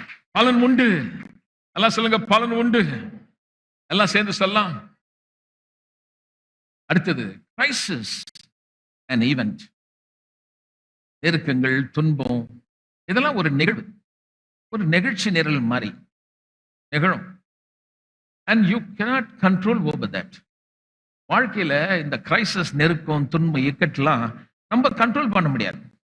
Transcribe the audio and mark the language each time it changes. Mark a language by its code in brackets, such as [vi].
[ta] பலன் உண்டு. எல்லாம் சொல்லுங்க, பலன் உண்டு. எல்லாம் சேர்ந்து சொல்லலாம். [en] அடுத்தது crisis and event. [ta] நெருக்கங்கள், துன்பம், இதெல்லாம் ஒரு நிகழ்வு, ஒரு நிகழ்ச்சி நிரல் மாதிரி நிகழும். [en] And you cannot control over that. [ta] வாழ்க்கையில இந்த கிரைசிஸ், நெருக்கம், துன்பம், இக்கட்டெல்லாம் நம்ம கண்ட்ரோல் பண்ண முடியாது.